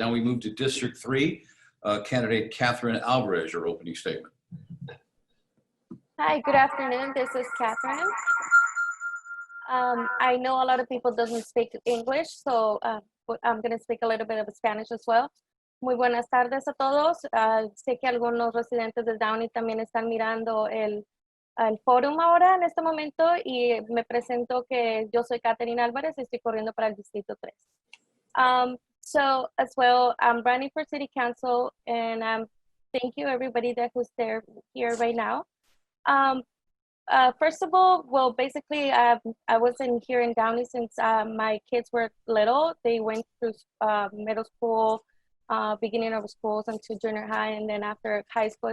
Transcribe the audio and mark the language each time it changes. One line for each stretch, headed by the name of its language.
English: Now we move to District 3. Candidate Catherine Alvarez, your opening statement. Hi, good afternoon. This is Catherine. I know a lot of people doesn't speak English, so I'm going to speak a little bit of Spanish as well.
Spanish: Muy buenas tardes a todos. Sé que algunos residentes de Downey también están mirando el fórum ahora en este momento y me presento que yo soy Catherine Álvarez y estoy corriendo para el Distrito 3.
English: So as well, I'm running for City Council and thank you everybody that who's there here right now. First of all, well, basically, I wasn't here in Downey since my kids were little. They went through middle school, beginning of schools into junior high, and then after high school.